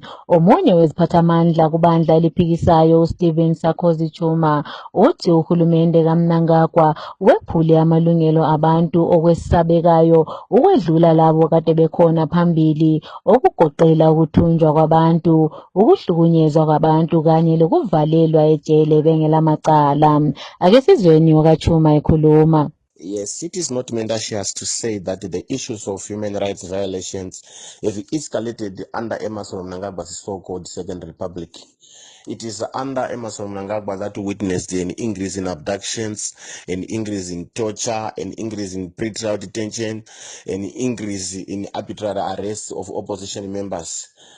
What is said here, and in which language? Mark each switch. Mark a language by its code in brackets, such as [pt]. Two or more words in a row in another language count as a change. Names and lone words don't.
[nd] Omunye weziphathamandla kubandla eliphikisayo uStephen Sarkozy Chuma uthi uhulumende kaMnangagwa wephule amalungelo abantu okwesabekayo ukwedlula labo kade bekhona phambili okugoqela ukuthunjwa kwabantu, ukuhlukunyezwa kwabantu kanye lokuvalelwa ejele bengelamacala. Ake sizweni okaChuma ekhuluma. [en] Yes, it is not mendacious to say that the issues of human rights violations have escalated under Emmerson Mnangagwa's so-called Second Republic. It is under Emmerson Mnangagwa that we witnessed an increase in abductions, an increase in torture, an increase in pretrial detention, an increase in arbitrary arrests of opposition members.